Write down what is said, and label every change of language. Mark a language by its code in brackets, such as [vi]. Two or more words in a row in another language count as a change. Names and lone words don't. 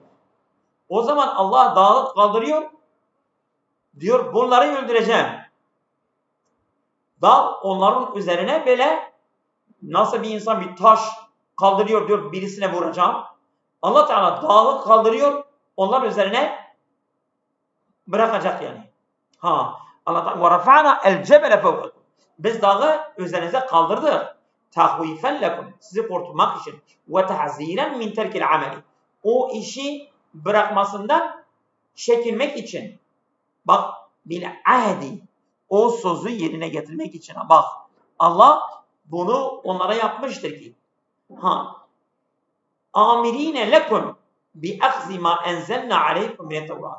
[tr] O zaman Allah dağı kaldırıyor. Diyor bunları öldüreceğim. Dağ onların üzerine böyle nasıl bir insan bir taş kaldırıyor diyor birisine vuracağım. Allah Teala dağı kaldırıyor. Onların üzerine bırakacak yani. [ar] Allah Teala وَرَفَعْنَا الْجَبَلَ فَوْقَكُمْ. [tr] Biz dağı üzerinize kaldırdık. [ar] تَخْوِيفًا لَكُمْ. [tr] Sizi korkutmak için. [ar] وَتَحْزِيرًا مِنْ تَرْكِ الْعَمَلِ. [tr] o işi bırakmasından çekinmek için. Bak, [ar] بالعهد, [tr] o sözü yerine getirmek için. Bak, Allah bunu onlara yapmıştır ki. [ar] أمرنا لكم بأخذ ما أنزلنا عليكم من التوراة.